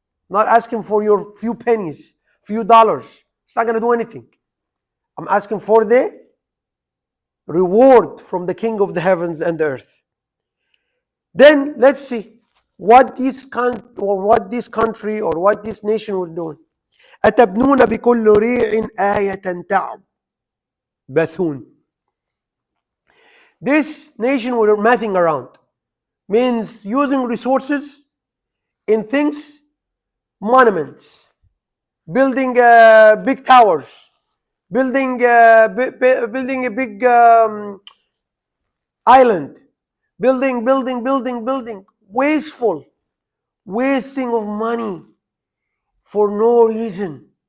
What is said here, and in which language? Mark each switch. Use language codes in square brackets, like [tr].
[en] Not asking for your few pennies, few dollars. It's not gonna do anything. I'm asking for the reward from the King of the heavens and the earth. Then let's see what this country or what this nation was doing. [ar] أتبنون بكل ريع آية تعبثون. [en] This nation were messing around, means using resources in things, monuments, building big towers, building a big island, building, wasteful, wasting of money for no reason.